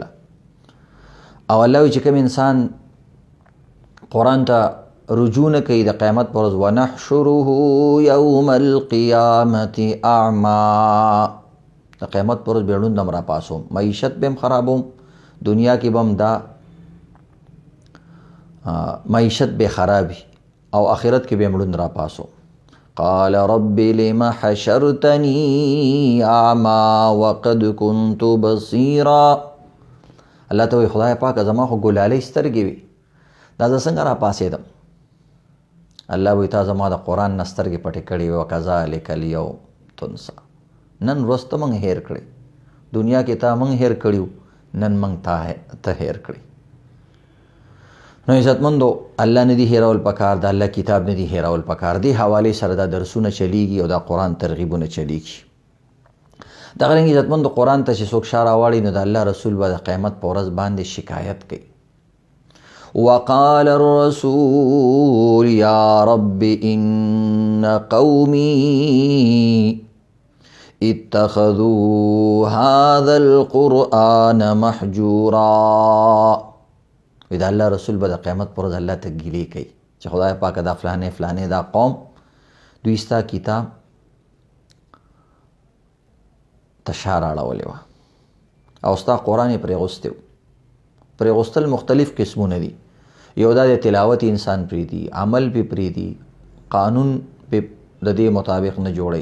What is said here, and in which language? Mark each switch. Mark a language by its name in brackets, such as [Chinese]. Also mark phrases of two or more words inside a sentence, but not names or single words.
[Pashto] او الله وایي چې کوم انسان قرآن ته رجوع نه کوي د قیامت پر ورځ [Arabic] ونحشره یوم القیامة اعما. [Pashto] د قیامت پر ورځ به ړوند هم راپاسوم معیشت به هم خرابوم دنیا کې به هم دا معیشت به خرابي او آخرت کې به هم ړوند راپاسوم. [Arabic] قال رب لم حشرتني اعما وقد كنت بصيرا. [Pashto] الله ته وایي خدای پاک زما خو ګلالۍ سترګې وي دا زه څنګه راپاسېدم. الله وایي تا زما د قرآن نه سترګې پټې کړې وې [Arabic] وکذلک الیوم تنسا. [Pashto] نن ورځ ته موږ هیر کړې دنیا کې تا موږ هیر کړیو نن موږ ته هیر کړې. نو عزتمندو الله نه دي هیرول پکار د الله کتاب نه دي هیرول پکار. دې حوالې سره دا درسونه چلیږي او دا قرآن ترغیبونه چلیږي. دغه رنګ عزتمندو قرآن ته چې څوک شا راواړي نو د الله رسول به د قیامت په ورځ باندې شکایت کوي. [Arabic] وقال الرسول یا رب ان قومی اتخذوا هذا القرآن محجورا. [Pashto] د الله رسول به د قیامت پر ورځ الله ته ګیلې کوي چې خدای پاکه دا فلانې فلانې دا قوم دوی ستا کتاب ته شا راړولې وه او ستا قرآن یې پرېغوستی و. پرېغوستل مختلف قسمونه دي. یو دا د تلاوت انسان پرېږدي عمل پې پرېږدي قانون پې د دې مطابق نه جوړوي.